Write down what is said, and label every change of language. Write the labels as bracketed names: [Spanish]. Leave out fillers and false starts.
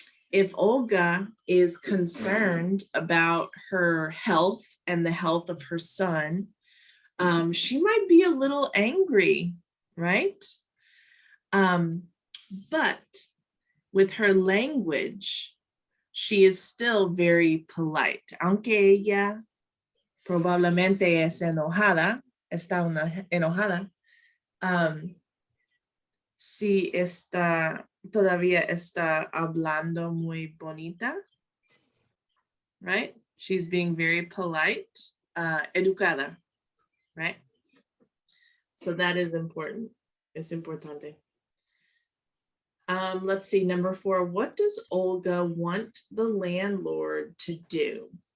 [English] If Olga is concerned about her health and the health of her son, she might be a little angry, right? But with her language, she is still very polite. [Spanish] Aunque ella probablemente es enojada, está enojada, sí está, todavía está hablando muy bonita, right? [English] She's being very polite, educada, right? So that is important. It's importante. Let's see, number 4. What does Olga want the landlord to do?